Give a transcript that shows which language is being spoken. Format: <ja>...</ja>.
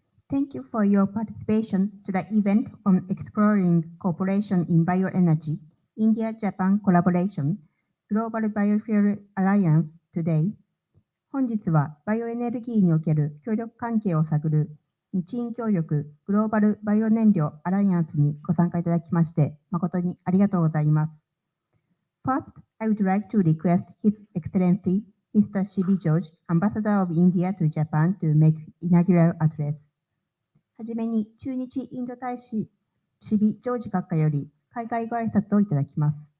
<en>Thank you for your participation to the event on exploring cooperation in bioenergy, India-Japan collaboration, Global Biofuel Alliance today.</en> <ja>本日はバイオエネルギーにおける協力関係を探る日印協力グローバルバイオ燃料アライアンスにご参加いただきまして誠にありがとうございます。</ja> <en>First, I would like to request His Excellency Mr. Shibi George, Ambassador of India to Japan, to make inaugural address.</en> <ja>はじめに駐日インド大使シビ・ジョージ閣下より海外ご挨拶をいただきます。</ja>